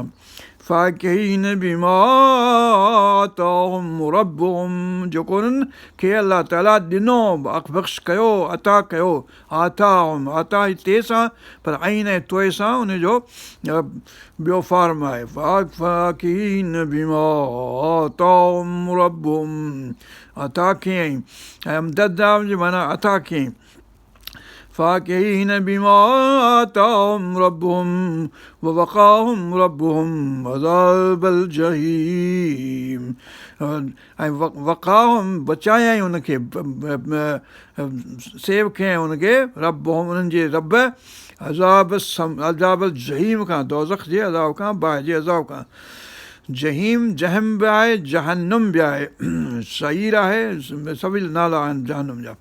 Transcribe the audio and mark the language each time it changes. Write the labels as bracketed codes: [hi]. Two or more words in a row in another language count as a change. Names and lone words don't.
[ar] فاكهين بما آتاهم ربهم, [sd] जेको उन्हनि खे अलाह ताला ॾिनो, बख़्श कयो, अता कयो, आताहुम, अता ते सां पर ऐं ऐं तोए सां उनजो ॿियो फॉर्म आहे। [ar] فاكهين بما آتاهم ربهم, [sd] अता कयईं, ऐं अमदद माना अता कयईं। [ar] فاكهين بما آتاهم ربهم ووقاهم ربهم عذاب الجحيم. [sd] ऐं वक़ाहुम बचायई हुनखे, सेव कयईं हुनखे, रब्बुहुम उन्हनि जे रब, [ar] عذاب الجحيم [sd] खां, दोज़ख जे अज़ाब खां, बाहि जे अज़ाब खां। जहीम जहम बि आहे, जहन्नुम बि आहे, सईर आहे, सभई नाला आहिनि जहन्नुम जा।